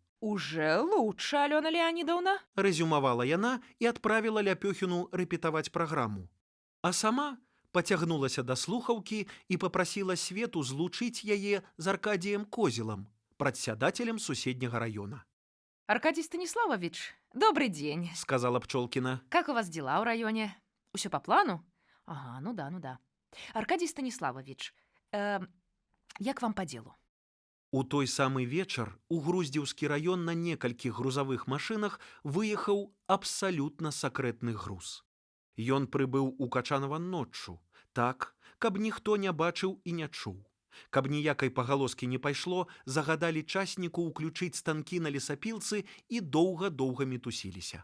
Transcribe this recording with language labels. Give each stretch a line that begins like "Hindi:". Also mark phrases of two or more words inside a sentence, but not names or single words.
Russian: Уже лучше, Алена Леонидовна.
Belarusian: Рэзюмавала яна і адправіла Ляпёхіну рэпетаваць праграму. А сама пацягнулася да слухаўкі і папрасіла Свету злучыць яе з Аркадіем Козелам, прадсядателем суседняга раёна.
Russian: Аркадий Станиславович, добрый день.
Belarusian: Сказала Пчолкіна.
Russian: Как у вас дела в районе? Все по плану? Ага, ну да. Аркадий Станиславович, я к вам по делу.
Belarusian: У той самы вечар у Груздзеўскі раён на некалькіх грузавых машынах выехаў абсалютна сакрэтны груз. Ён прыбыў у Качанава ноччу, так, каб ніхто не бачыў і не чуў. Каб ніякай пагалоскі не пайшло, загадалі часніку ўключыць станкі на лесапілцы і доўга-доўга мітусіліся.